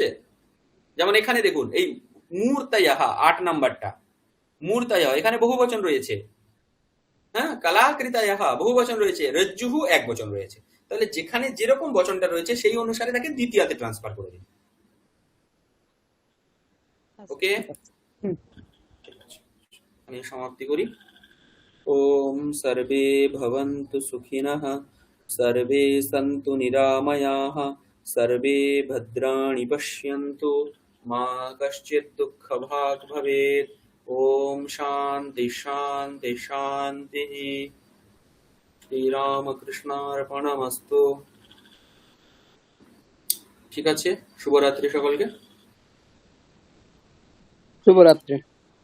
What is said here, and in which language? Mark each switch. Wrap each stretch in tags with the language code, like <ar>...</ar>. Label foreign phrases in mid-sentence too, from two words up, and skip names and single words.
<bn>যেমন এখানে দেখুন, এই মূর্তয়াহা 8 নাম্বারটা, মূর্তয়াহ এখানে বহু বচন রয়েছে। হ্যাঁ, কলাকৃতায়াহা বহু বচন রয়েছে, রজ্জুহু এক বচন রয়েছে। তাহলে যেখানে যেরকম বচনটা রয়েছে সেই অনুসারে তাকে দ্বিতীয়াতে ট্রান্সফার করে দিন। ওকে, ঠিক আছে, আমি সমাপ্তি করি।</bn> <sa>ওম সর্বে ভবন্তু সুখিনঃ, সর্বে সন্তু নিরাময়াঃ, সর্বে ভদ্রাণি পশ্যন্তু, মা কশ্চিৎ দুঃখভাগ্ ভবেৎ। ওম শান্তি শান্তি শান্তি। শ্রীরামকৃষ্ণার্পণমস্তু।</sa> <bn>ঠিক আছে, শুভরাত্রি সকলকে। শুভরাত্রি।</bn>